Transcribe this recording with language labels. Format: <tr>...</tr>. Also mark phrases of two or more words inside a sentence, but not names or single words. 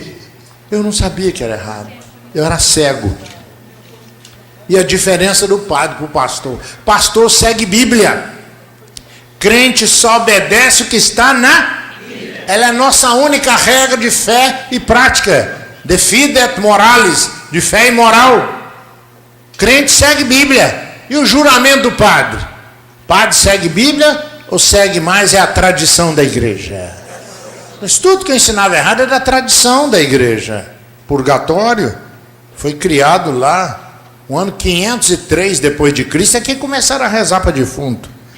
<pt>Eu não sabia que era errado. Eu era cego. E a diferença do padre para o pastor. Pastor segue Bíblia. Crente só obedece o que está na Bíblia. Ela é a nossa única regra de fé e prática.</pt> <la>De fide et moralis,</la> <pt>de fé e moral. Crente segue Bíblia. E o juramento do padre? Padre segue Bíblia ou segue mais a tradição da igreja? Mas tudo que eu ensinava errado é da tradição da igreja. Purgatório foi criado lá O ano 503 depois de Cristo é que começaram a rezar para defunto.</pt>